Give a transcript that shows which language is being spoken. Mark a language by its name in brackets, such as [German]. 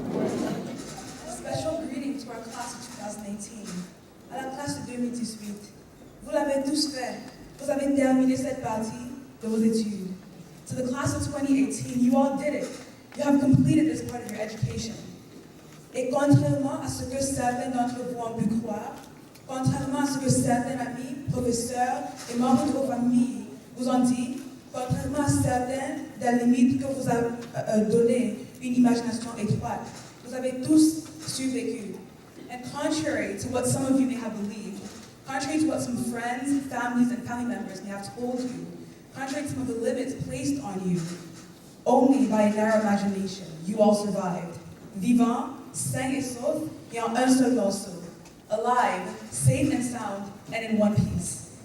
[French] pour la classe de 2018, à la classe de 2018. Vous l'avez tous fait. Vous avez terminé cette partie de vos études. [English] To the class of 2018, you all did it. You have completed this part of your education. [French] Et contrairement à ce que certains d'entre vous ont pu croire, contrairement à ce que certains amis, professeurs et membres de vos familles vous ont dit, contrairement à certaines des limites que vous avez données une imagination étroite, vous avez tous survécu. [English] And contrary to what some of you may have believed, contrary to what some friends, families, and family members may have told you, contrary to some of the limits placed on you, only by a narrow imagination, you all survived. [French] Vivant, sain et sauf, et en un seul morceau. [English] Alive, safe and sound, and in one piece.